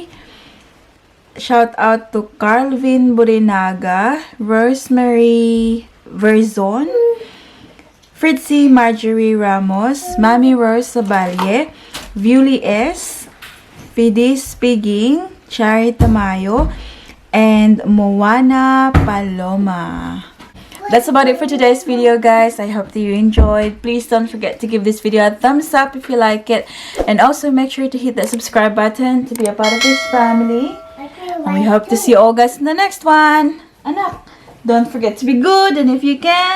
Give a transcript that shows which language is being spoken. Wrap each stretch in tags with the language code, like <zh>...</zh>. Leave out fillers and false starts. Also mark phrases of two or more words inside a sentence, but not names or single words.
<en>Shout out to Carlvin Burinaga, Rosemary Verzon, Fritzy Marjorie Ramos, Mami Rose Sabalye, Viuli S, Fidis Piging, Chari Tamayo, and Moana Paloma. That's about it for today's video, guys. I hope that you enjoyed. Please don't forget to give this video a thumbs up if you like it. And also make sure to hit that subscribe button to be a part of this family. And we hope to see you all guys in the next one. Anak, don't forget to be good.</en>